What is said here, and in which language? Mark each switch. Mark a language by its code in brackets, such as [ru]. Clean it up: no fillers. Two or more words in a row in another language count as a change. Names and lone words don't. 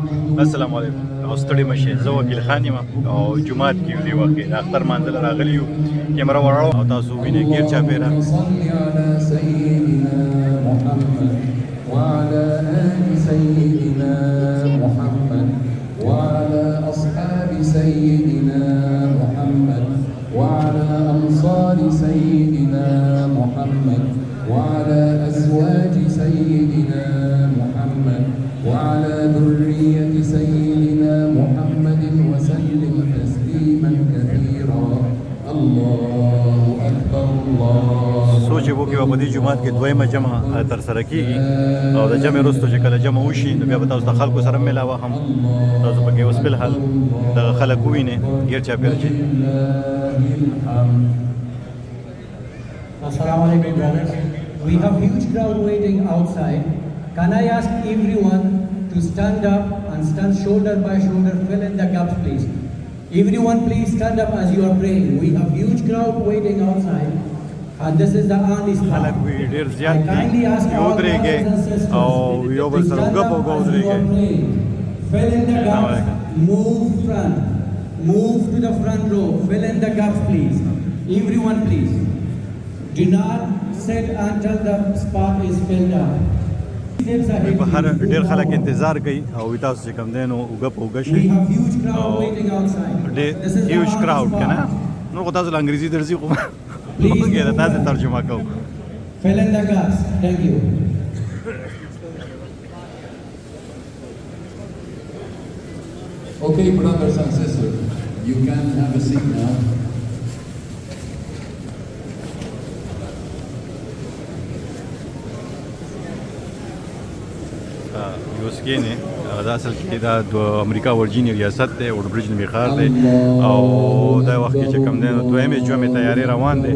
[ar] السلام علیکم. [ps] او ستړي مشه زه وکیل خان یم او جمعات کې دی وخت د اختر منځل راغلی یو کیمرا وراو او تاسو وینئ غیر چا پیرا [ar] صلی علی سیدنا محمد وعلى آل سيدنا محمد وعلى أصحاب سيدنا محمد وعلى أنصار سيدنا محمد وعلى أزواج سيدنا محمد وعلى ذرية سيدنا محمد وسلم تسليما كثيرا. الله أكبر الله. [ps] سوچ وکړئ په دې جمعات کې دویمه جمع تر سره کیږي او د جمع وروسته چې کله جمع وشي نو بیا به تاسو د خلکو سره ملاوه هم تاسو پکې اوس فلحال دغه خلک ووینئ غیر چاپېره چې [ar] السلام عليكم brothers. [en] We have huge crowd waiting outside. Can I ask everyone to stand up and stand shoulder by shoulder, fill in the gaps please. Everyone please stand up as you are praying. We have huge crowd waiting outside. And this is the only spot. [ps] خلک ډېر زیات [en] I kindly ask [ps] دي یو [en] all brothers [ps] درېږئ [en] and sisters [ps] او یو بل [en] to [ps] سره [en] stand [ps] ګپ او [en] up ګو as you [ps] درېږئ. [en] are praying. Fill in the gaps. Move front. Move to the front row. Fill in the gaps please. Everyone please. Do not sit until the spot is filled up. [ps] په هر ډېر خلک انتظار کوي او تاسو چې کوم دی نو اوږه په اوږه شئ [en] We have huge crowd waiting outside. [ps] ډېر [en] This is the هیوج only کراوډ spot. [ps] که نه نو خو تاسو له انګریزي درځي خو [en] Please [ps] موږ یې د تاسې ترجمه کوو. [en] fill in the gaps. Thank you. Okay, brothers and sisters, you can have a seat now. [ps] یوسکې نه دا اصل کې دا د امریکا ورجینیا ریاست دی وډبرج نومي ښار دی او دا وخت کې چې کوم دی نو دویمې جمعې تیاري روان دی.